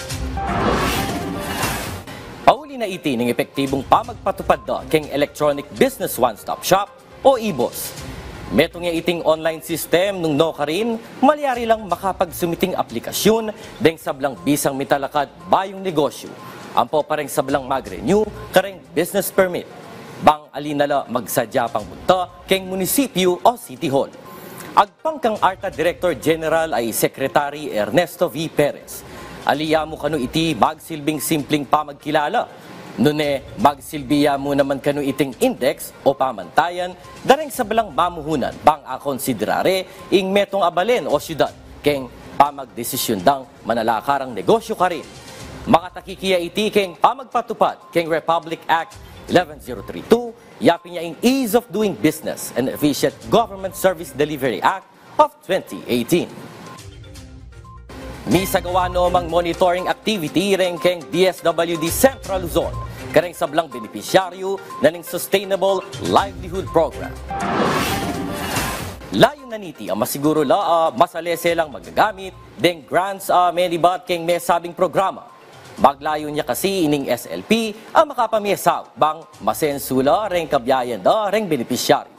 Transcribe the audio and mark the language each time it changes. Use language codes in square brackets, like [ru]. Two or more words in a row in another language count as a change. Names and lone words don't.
[pam] Pauli na iti ning epektibong pamagpatupad da keng Electronic Business One-Stop Shop o EBOS. Metong nga iting online system nung no karin, malyari lang makapagsumiting aplikasyon deng sablang bisang mitalakad bayong negosyo. Ampo pareng sablang mag-renew kareng [en] business permit. [pam] Bang alinala magsadya pang bunta keng munisipyo o City Hall. Agpangkang ARTA [en] Director General [pam] ay Secretary Ernesto V. Perez. Aliya mo kanu iti magsilbing simpleng pamagkilala. Nune, magsilbiya mo naman kanu iting index o pamantayan dareng sa balang mamuhunan bang akonsiderare ing metong abalen o syudad keng pamagdesisyon dang manalakarang negosyo ka rin. Makatakikiya iti keng pamagpatupad keng Republic Act 11032 yapi niya ing Ease of Doing Business and Efficient Government Service Delivery Act of 2018. Misagawa no mang [en] monitoring activity [pam] ring keng DSWD Central Luzon, kareng sablang benepisyaryo na ning Sustainable Livelihood Program. Layo na niti ang masiguro la masalese lang magagamit deng grants menibat keng may sabing programa. Maglayo niya kasi ining SLP ang makapamiesaw bang masensula ring kabyayan da ring benepisyaryo.